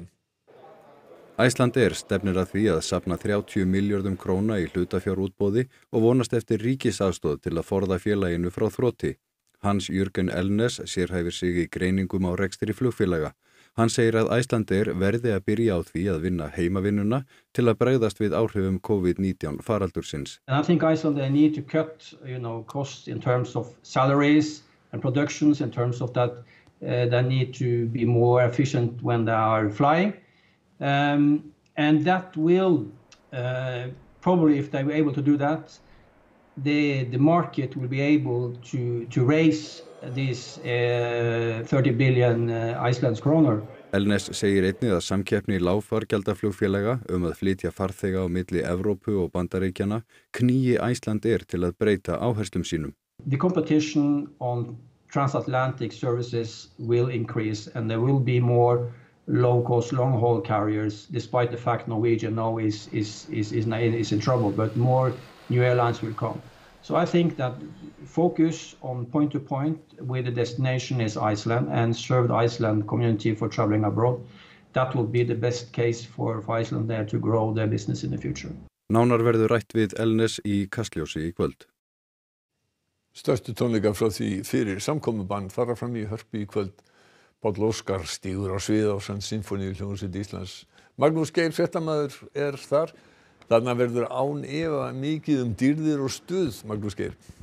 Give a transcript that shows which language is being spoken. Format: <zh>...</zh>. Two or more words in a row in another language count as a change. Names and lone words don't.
<is>Icelandair stefnir að því að safna 30 milljörðum króna í hlutafjárútboði og vonast eftir ríkisaðstoð til að forða félaginu frá þroti. Hans Jürgen Elnes sérhæfir sig í greiningum á rekstri flugfélaga. Hann segir að Icelandair verði að byrja á því að vinna heimavinnuna til að bregðast við áhrifum COVID-19 faraldursins.</is> <en>And I think Icelandair need to cut, costs in terms of salaries and productions, in terms of that they need to be more efficient when they are flying. And that will probably, if they were able to do that, the market will be able to raise these 30 billion Icelands krónur.</en> <is>Elnes segir einnig að samkeppni lágfargjaldaflugfélaga að flytja farþega á milli Evrópu og Bandaríkjanna knýi Icelandair til að breyta áherslum sínum.</is> <en>The competition on transatlantic services will increase and there will be more low-cost, long-haul carriers, despite the fact Norwegian now is in trouble, but more new airlines will come. So I think that focus on point-to-point with the destination is Iceland and serve the Iceland community for traveling abroad. That will be the best case for Iceland there to grow their business in the future.</en> <is>Nánar verður rætt við Elnes í Kastljósi í kvöld. Stærstu tónleikar frá því fyrir samkomubann fara fram í Hörpu í kvöld. Páll Óskar stígur á svið ásamt Sinfóníuhljómsveit Íslands. Magnús Geir fréttamaður þar. Þarna verður án efa mikið dýrðir og stuð, Magnús Geir.</is>